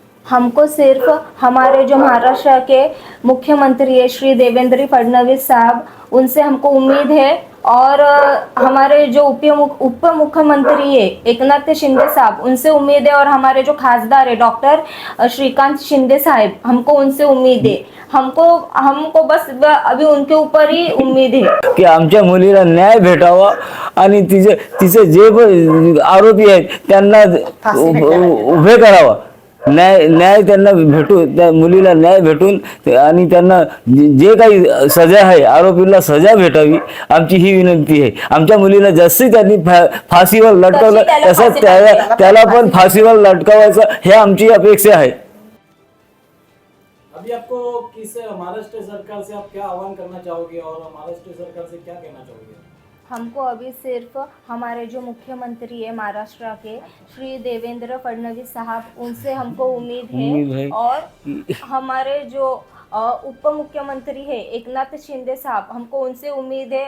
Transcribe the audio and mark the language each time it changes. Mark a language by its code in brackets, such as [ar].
[hi] हमको सिर्फ हमारे जो महाराष्ट्र के मुख्यमंत्री है श्री देवेंद्र फडणवीस साहब, उनसे हमको उम्मीद है। और हमारे जो उप मुख्यमंत्री है एकनाथ शिंदे साहब, उनसे उम्मीद है। और हमारे जो खासदार है डॉक्टर श्रीकांत शिंदे साहब, हमको उनसे उम्मीद है। हमको बस अभी उनके ऊपर ही उम्मीद है [mr] की आमच्या मुलीला न्याय भेटावा आणि तिचे जे पण आरोपी आहेत त्यांना उभे करावा। न्याय त्यांना त्या मुलीला न्याय भेटून आणि त्यांना जे काही सजा आहे आरोपीला सजा भेटावी, आमची ही विनंती आहे। आमच्या मुलीला जशी त्यांनी फाशीवर लटकवलं तसंच त्याला पण फाशीवर लटकवायचं हे आमची अपेक्षा आहे। [hi] अभी आपको किस महाराष्ट्र सरकार से आप क्या आह्वान करना चाहोगे और महाराष्ट्र सरकार से क्या कहना चाहोगे? हमको अभी सिर्फ हमारे जो मुख्यमंत्री है महाराष्ट्र के श्री देवेंद्र फडणवीस साहब, उनसे हमको उम्मीद है। और हमारे जो उप मुख्यमंत्री है एकनाथ शिंदे साहब, हमको उनसे उम्मीद है।